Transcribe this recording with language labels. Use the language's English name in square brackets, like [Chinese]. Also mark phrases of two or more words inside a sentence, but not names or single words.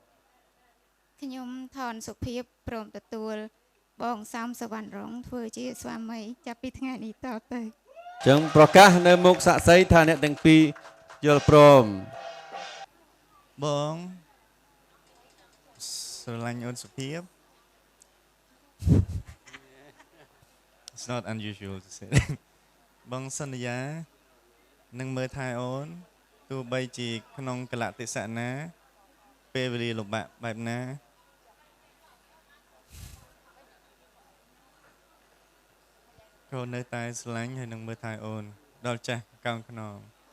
[Khmer] ខ្ញុំថនសុភាពព្រមទទួលបងសាមសវណ្ណរងធ្វើជាស្វាមីចាប់ពីថ្ងៃនេះតទៅ ចឹងប្រកាសនៅមុខសាក់សីថាអ្នកទាំងពីរយល់ព្រម បងស្រឡាញ់អូនសុភាព [English] It's not unusual to say [Khmer] បងសន្យានឹងមើលថែអូនទោះបីជាក្នុងកលៈទេសៈណាពេលវេលាលំបាកបែបណាកូននៅតែស្រឡាញ់ហើយនឹងមើលថែអូនដល់ចាស់កោងខ្នង